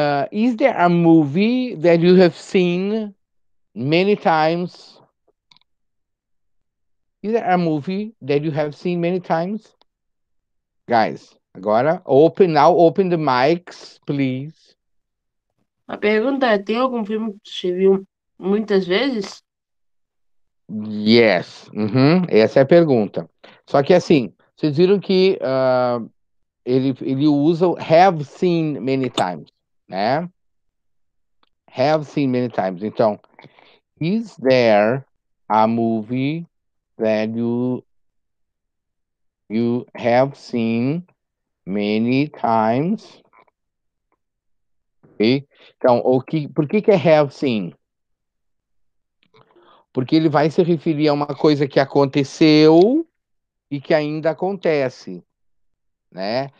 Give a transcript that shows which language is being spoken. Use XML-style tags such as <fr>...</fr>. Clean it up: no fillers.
<en>Is there a movie that you have seen many times? Is there a movie that you have seen many times? Guys, agora open the mics, please.</en> <pt>A pergunta é, tem algum filme que você viu muitas vezes? Yes. Uhum. Essa é a pergunta. Só que assim, vocês viram que ele usa o</pt> <en>have seen many times,</en> <pt>né?</pt> <en>Have seen many times.</en> <pt>Então,</pt> <en>is there a movie that you have seen many times? Ok?</en> <pt>Então, por que é have seen? Porque ele vai se referir a uma coisa que aconteceu e que ainda acontece, né?</pt>